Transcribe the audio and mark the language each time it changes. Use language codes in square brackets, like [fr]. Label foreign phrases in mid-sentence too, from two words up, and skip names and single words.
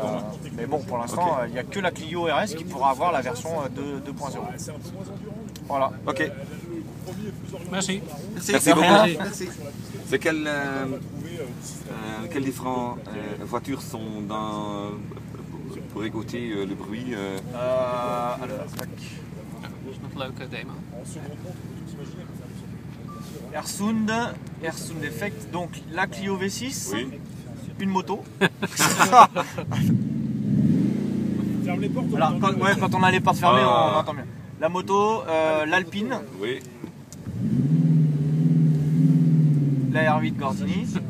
[fr] Mais bon, pour l'instant, il n'y a que la Clio RS qui pourra avoir la version 2.0. Voilà. Ok. Merci. Merci beaucoup. Merci. C'est quelles différentes voitures sont pour écouter le bruit alors, tac. [nl] Leuke demo. [fr] Airsound Effect, donc la Clio V6, une moto. Alors, quand on a les portes fermées, on entend bien. La moto, l'Alpine, la R8 Gordini.